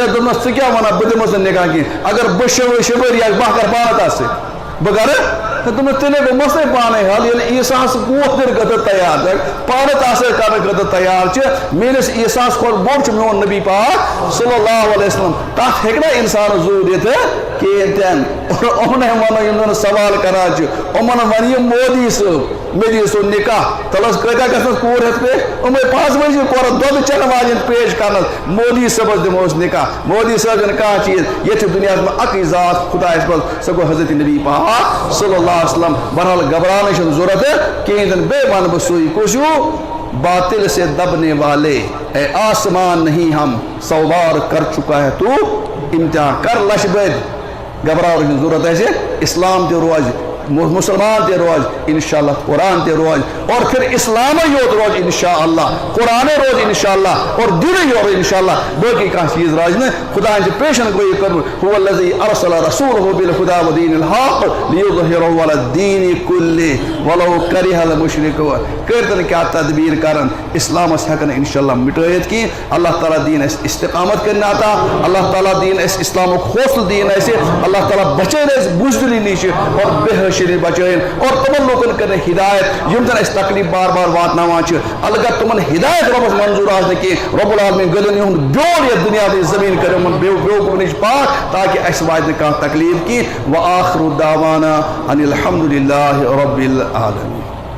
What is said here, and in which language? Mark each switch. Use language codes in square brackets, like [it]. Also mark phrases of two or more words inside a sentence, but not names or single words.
[ks] دوٚپمَس ژٕ کیٛاہ وَنان بہٕ دِمَس نہٕ نِکاح کِہیٖنۍ اگر بہٕ شِوٕرۍ یا بہٕ کَرٕ پانہٕ تَتھ سۭتۍ بہٕ کَرٕ دوٚپمَس تیٚلے گوٚو مسلے پانے حل ییٚلہِ عیٖساہَس کوٗر خٲطرٕ تیار پانہٕ تَتھ سۭتۍ کَرنہٕ خٲطرٕ تیار چھِ میٲنِس عیٖساہَس کھۄتہٕ بوٚڑ چھُ میون نبی پاک [ar] صلی اللہ علیہ وسلم [ks] تَتھ ہیٚکہِ نہ اِنسانَس زوٗ دِتھ کِہیٖنۍ تہِ نہٕ یِمنٕے وَنو یِم زَن سوال کران چھِ یِمن وَنہِ یہِ مودی صٲب مےٚ دِیِو سُہ نِکاح تَلہٕ حظ کۭتیاہ گژھنَس کوٗر ہٮ۪تھ پیش یِمے 5 ؤرِشہِ کورَن دۄد چٮ۪نہٕ واجٮ۪ن پیش کرنَس مودی صٲبَس دِمو أسۍ نِکاح مودی صٲب چھُنہٕ کانٛہہ چیٖز ییٚتہِ چھُ دُنیاہَس منٛز اَکٕے ذات خۄدایَس منٛز سۄ گوٚو حضرت نبی پاک [ar] صلی اللہ علیہ وسلم [ks] بہرحال گھبرانے چھُنہٕ ضوٚرتھ کِہیٖنۍ تہِ نہٕ بیٚیہِ وَنہٕ بہٕ سُے کُس ہیوٗ [ur] باطل سے دبنے والے اے آسمان نہیں ہم 100 بار کر چکا ہے تو امتحان کر [ks] لچھ بٔدۍ گھبراونٕچ چھنہٕ ضوٚرتھ اَسہِ اسلام تہِ روزِ مسلمان تہِ روز انشاءاللہ قرآن تہِ روز [ur] اور پھر [ks] اسلام یوت روز انشاءاللہ قرآن روز انشاءاللہ اور دین روز انشاءاللہ باقی کانٛہہ چیٖز روزِ نہٕ خۄدایَن چھِ پیشن گویی کٔرمٕژ [ar] هو الذی ارسل رسوله بالهدى ودین الحق لیظہرہ علی الدین کلہ ولو کرہ المشرکون [ks] کٔرتن کیٛاہ تدبیر کرن اسلامس ہٮ۪کن انشاءاللہ مٹٲیِتھ کینٛہہ اللہ تعالیٰ دین اَسہِ استقامت کٔرِنۍ عطا اللہ تعالیٰ دین اَسہِ اسلامُک حوصلہٕ دین اَسہِ اللہ تعالیٰ بچٲیِن اَسہِ بُزدِلی نِش اور بے حٲشی بچٲیِن اور تِمن لوٗکن کٔرِنۍ ہدایت یِم زن اَسہِ تکلیٖف بار بار واتناوان چھِ البتہ تِمن ہدایت رۄبس منظوٗر آسہِ نہٕ کینٛہہ [ar] رۄب العالمیٖن [ks] گٔلِنۍ یِہُنٛد بیول یتھ دُنیاہٕچ زٔمیٖن کٔرِ یِمن بیوقوٗف نِش پاک تاکہِ اَسہِ واتہِ نہٕ کانٛہہ تکلیٖف کینٛہہ [ar] وآخر دعوانا ان الحمدُ للہ رب العالمین